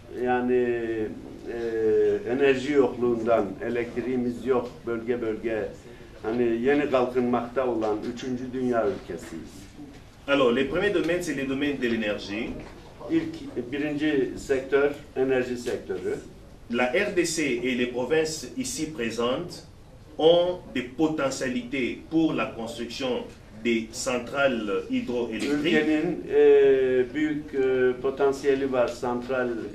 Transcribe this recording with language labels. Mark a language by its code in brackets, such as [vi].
[tr] Yani enerji yokluğundan, elektriğimiz yok bölge bölge. Hani yeni kalkınmakta olan 3. dünya ülkesiyiz. [fr] Alors, le premier domaine, c'est le domaine de l'énergie. [tr] Birinci sektör, enerji sektörü. [fr] La RDC et les provinces ici présentes ont des potentialités pour la construction des centrales hydroélectriques. [tr] Ülkenin büyük potansiyeli var santral